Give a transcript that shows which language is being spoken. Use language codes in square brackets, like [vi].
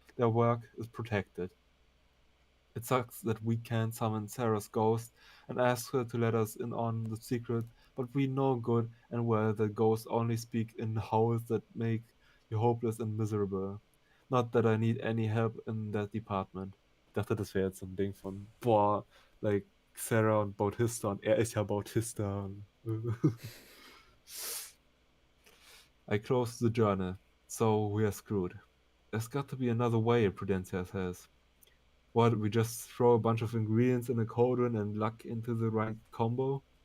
[en] Their work is protected. It sucks that we can't summon Sarah's ghost and ask her to let us in on the secret, but we know good and well that ghosts only speak in howls that make you hopeless and miserable. Not that I need any help in that department. [de] Ich dachte, das wäre jetzt so ein Ding von, boah, like Sarah und Bautista und er ist ja Bautista. [en] I closed the journal, so we are screwed. There's got to be another way, Prudencia says. What, we just throw a bunch of ingredients in a cauldron and luck into the right combo?